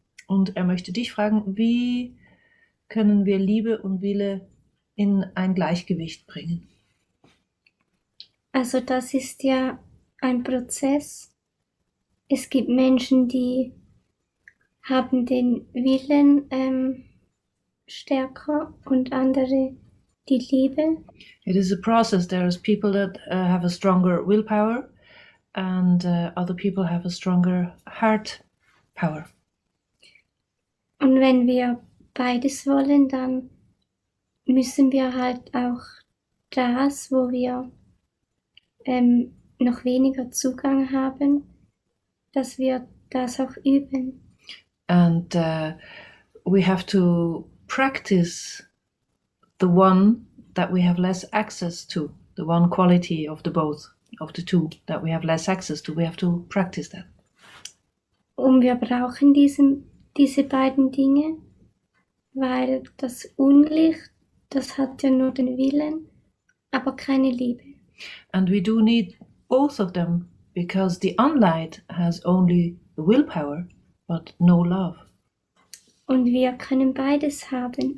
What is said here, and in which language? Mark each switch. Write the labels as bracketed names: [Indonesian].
[German] Und er möchte dich fragen, wie können wir Liebe und Wille in ein Gleichgewicht bringen? Also das ist ja ein Prozess. Es gibt Menschen, die haben den Willen stärker und andere die Liebe. [English] It is a process. There's people that have a stronger willpower and other people have a stronger heart power. [German] Und wenn wir beides wollen, dann müssen wir halt auch das, wo wir noch weniger Zugang haben, dass wir das auch üben. [English] And we have to practice the one that we have less access to, the one quality of the both, of the two that we have less access to. We have to practice that. [German] Und wir brauchen diese beiden Dinge, weil das Unlicht, das hat ja nur den Willen, aber keine Liebe. [English] And we do need both of them because the unlight has only the willpower, but no love. [German] Und wir können beides haben.